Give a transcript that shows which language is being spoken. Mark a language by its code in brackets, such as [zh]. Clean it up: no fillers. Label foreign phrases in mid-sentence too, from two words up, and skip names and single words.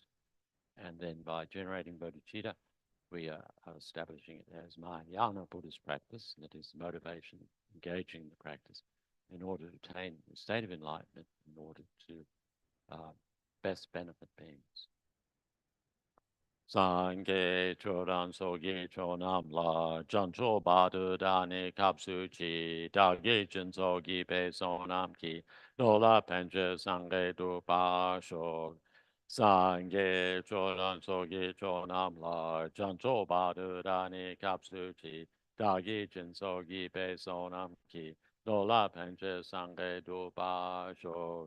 [en] And then by generating bodhicitta, we are establishing it as Mahayana Buddhist practice, that is motivation, engaging in the practice in order to attain the state of enlightenment, in order to best benefit beings. [bo] སངས་རྒྱས་ཆོས་དང་ཚོགས་ཀྱི་མཆོག་རྣམས་ལ་བྱང་ཆུབ་བར་དུ་བདག་ནི་སྐྱབས་སུ་མཆི་བདག་གིས་སྦྱིན་སོགས་བགྱིས་པའི་བསོད་ནམས་ཀྱིས་འགྲོ་ལ་ཕན་ཕྱིར་སངས་རྒྱས་འགྲུབ་པར་ཤོག. སངས་རྒྱས་ཆོས་དང་ཚོགས་ཀྱི་མཆོག་རྣམས་ལ་བྱང་ཆུབ་བར་དུ་བདག་ནི་སྐྱབས་སུ་མཆི་བདག་གིས་སྦྱིན་སོགས་བགྱིས་པའི་བསོད་ནམས་ཀྱིས་འགྲོ་ལ་ཕན་ཕྱིར་སངས་རྒྱས་འགྲུབ་པར་ཤོག.